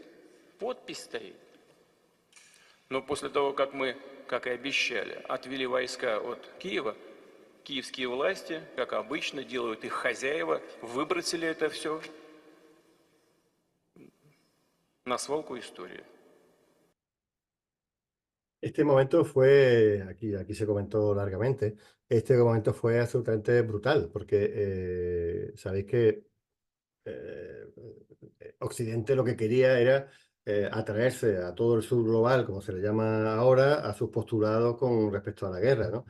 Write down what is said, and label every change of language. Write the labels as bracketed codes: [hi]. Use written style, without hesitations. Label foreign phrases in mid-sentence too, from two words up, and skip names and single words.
[ru] Подпись стоит. Но после того, как мы, как и обещали, отвели войска от Киева, киевские власти, как обычно, делают их хозяева, выбросили это все на свалку истории. [es] Este momento fue, aquí se comentó largamente, este momento fue absolutamente brutal, porque sabéis que Occidente lo que quería era atraerse a todo el sur global, como se le llama ahora, a sus postulados con respecto a la guerra, ¿no?